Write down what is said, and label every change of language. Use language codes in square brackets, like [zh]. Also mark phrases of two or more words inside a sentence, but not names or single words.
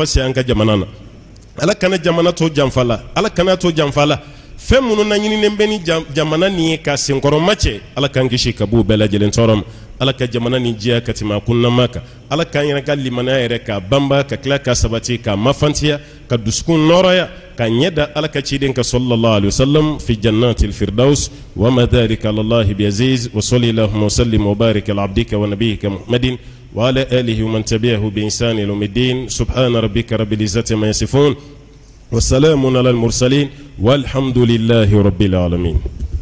[bm] se an ka jamana na Ala kana jamana to janfa la Ala kana to janfa la fɛn minnu na ɲininen bɛ ni jamana nin ye ka senkɔrɔma cɛ Ala k'an kisi ka b'u bɛɛ lajɛlen tɔɔrɔ ma Ala ka jamana nin jɛya ka tɛmɛ a kunnama kan Ala k'an yɛrɛ ka limanaya yɛrɛ ka banba ka tila ka sabati ka mafantiya ka dusukun nɔrɔya ka ɲɛ da Ala ka ciden ka [ar] صلى الله عليه وسلم في جنة الفردوس وما ذلك على الله بعزيز وصلى الله وسلم وبارك على عبدك ونبيك محمد وعلى آله ومن تبعه بإحسان إلى يوم الدين سبحان ربك رب العزة ما يصفون وسلام على المرسلين والحمد لله رب العالمين.